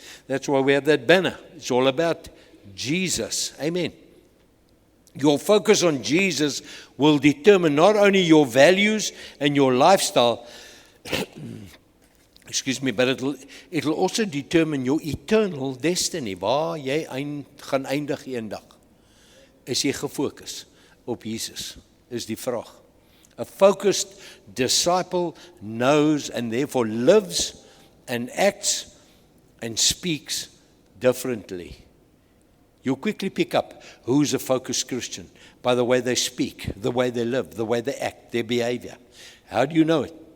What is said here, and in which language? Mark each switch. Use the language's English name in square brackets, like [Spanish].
[English] That's why we have that banner. It's all about Jesus. Amen. Your focus on Jesus will determine not only your values and your lifestyle, excuse me, but it'll also determine your eternal destiny. [Afrikaans] Waar jy gaan eindig eendag. Is jy gefokus op Jesus? Is die vraag. [English] A focused disciple knows and therefore lives and acts and speaks differently. You'll quickly pick up who's a focused Christian by the way they speak, the way they live, the way they act, their behavior. How do you know it?